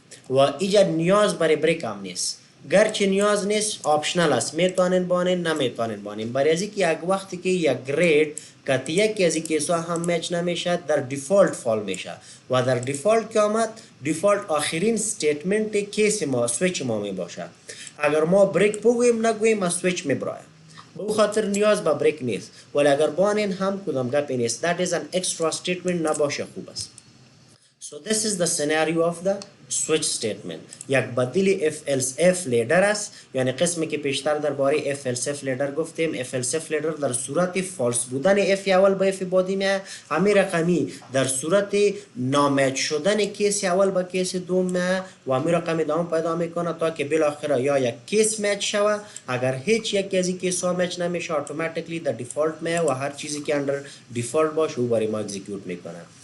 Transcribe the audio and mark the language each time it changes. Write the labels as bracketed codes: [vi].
[fa] و اینجا نیاز برای بریک هم نیست گرچه نیاز نیست آپشنال است میتونین بانین نمیتونین بانین برای از که یک وقتی که یک گرید که یکی از کیسا هم میچ نمیشه در دیفالت فال میشه و در دیفالت که آمد دیفالت آخرین استیتمنت کیس ما سویچ ما می باشه اگر ما بریک بگویم نگویم از سویچ میبرای به او خاطر نیاز به بریک نیست ولی اگر بانین هم کدام گپی نیست that is an extra statement نباشه خوب است. [en] So this is the scenario of the switch statement. [fa] یک بدیل if else if later است یعنی قسمی که پیشتر درباره if else if later گفتیم if else if later در صورت فالس بودن if اول به if بعدی میه همین رقمی در صورت نامچ شدن کیس اول به کیس دوم میه و همین رقمی دوام پیدا میکنه تا که بالاخره یا یک کیس مچ شوه اگر هیچ یک از این کیس ها مچ نمیشه اتوماتیکلی در دیفالت میه و هر چیزی که اندر دیفالت باشه او برای ما اکزیکیوت میکنه